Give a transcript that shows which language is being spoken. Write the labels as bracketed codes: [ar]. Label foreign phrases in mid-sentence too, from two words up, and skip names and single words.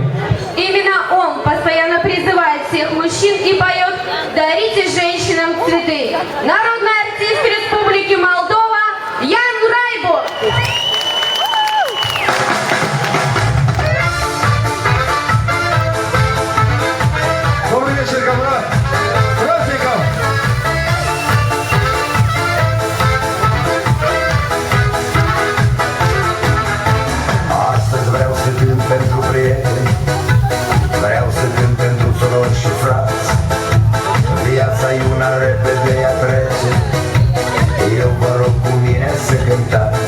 [ru] Именно он постоянно призывает всех мужчин и поет «Дарите женщинам цветы». Народный артист Республики Молдова Ян Райбо. Добрый вечер, комрад! С праздником! [ro] Astăzi vreau să cânt pentru prieteni, vreau să cânt pentru surori și frați. Viața e una repede, ea trece, eu vă rog cu mine să cântați.